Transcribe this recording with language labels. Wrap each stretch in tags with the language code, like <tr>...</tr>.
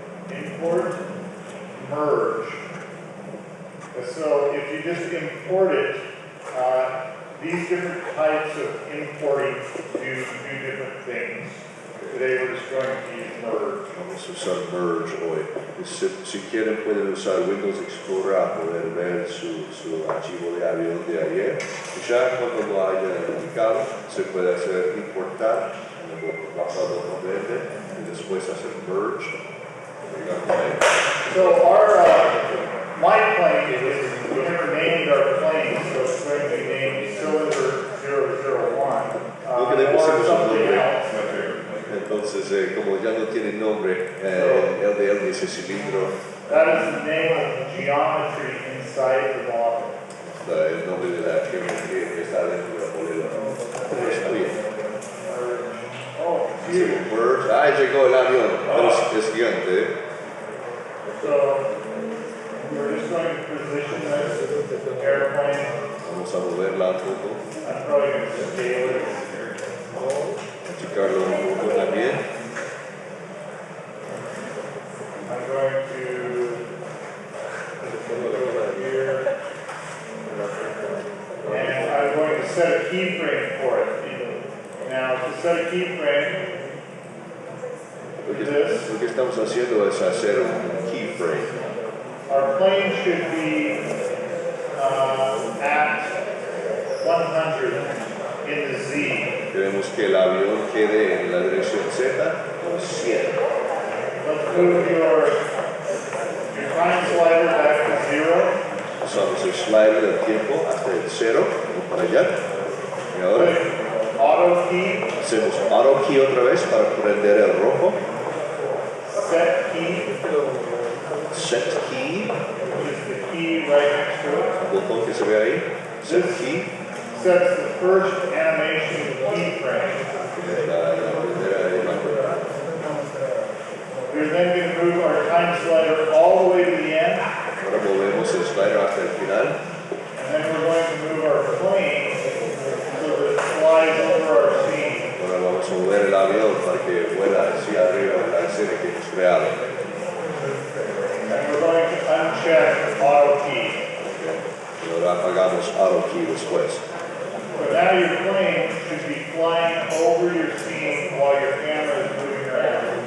<en>Import, merge. So if you just import it, these different types of importing do different things. Today we're just going to use merge.</en> <es>Vamos a usar merge hoy. Si quieren pueden usar Windows Explorer a poder ver su archivo de avión de ayer. Y ya cuando lo haya ubicado se puede hacer importar en el botón verde y después hacer merge.</es> <en>So my plane is, we never named our plane, so it's going to be named Cylinder 001.</en> <es>Lo que le</es> <en>Or</en> <es>pusimos un</es> <en>something</en> <es>nombre.</es> <en>else.</en> <es>Entonces, como ya no tiene nombre, el de él dice cilindro.</es> <en>That is the name of the geometry inside the model.</en> <es>El nombre de la geometría que está dentro del modelo. Está bien.</es> <en>Oh, huge.</en> <es>Merge. Ah, llegó el avión. Es gigante.</es> <en>So we're just going to position this airplane.</en> <es>Vamos a moverla un poco.</es> <en>I'm probably going to scale it.</en> <es>Achicarlo un poco también.</es> <en>I'm going to go over here. And I'm going to set a keyframe for it. Now, to set a keyframe,</en> <es>Lo que estamos haciendo es hacer un keyframe.</es> <en>our plane should be at 100 in the Z.</en> <es>Queremos que el avión quede en la dirección Z con 100.</es> <en>Let's move your time slider back to 0.</en> <es>Usamos el slider del tiempo hasta el 0, para allá. Y ahora</es> <en>Auto key,</en> <es>hacemos auto key otra vez para prender el rojo.</es> <en>set key, Set key, which is the key right next to it.</en> <es>el botón que se ve ahí. Set key,</es> <en>Sets the first animation keyframe.</en> <es>que es la primera imagen.</es> <en>We're then going to move our time slider all the way to the end,</en> <es>Ahora movemos el slider hasta el final.</es> <en>and then we're going to move our plane so that it flies over our scene.</en> <es>Ahora vamos a mover el avión para que vuela hacia arriba de la escena que hemos creado.</es> <en>And we're going to uncheck auto key.</en> <es>Y ahora apagamos auto key después.</es> <en>So now your plane should be flying over your scene while your camera is moving around.</en>